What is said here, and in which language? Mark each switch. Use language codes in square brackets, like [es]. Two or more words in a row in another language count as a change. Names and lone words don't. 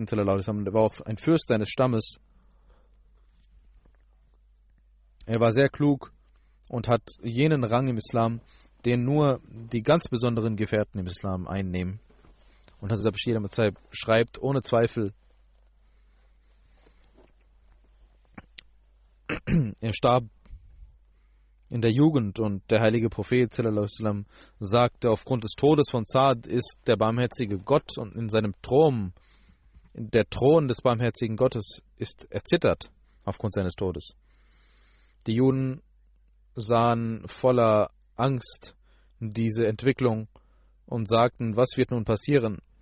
[de] Er war auch ein Fürst seines Stammes. Er war sehr klug und hat jenen Rang im Islam, den nur die ganz besonderen Gefährten im Islam einnehmen. Und Hazrat Bashir Mirzab schreibt ohne Zweifel, er starb in der Jugend und der heilige Prophet [ar] صلى الله عليه وسلم [de] sagte, aufgrund des Todes von Saad ist der barmherzige Gott und in seinem Thron, der Thron des barmherzigen Gottes ist erzittert aufgrund seines Todes. Die Juden sahen voller Angst diese Entwicklung und sagten, was wird nun passieren?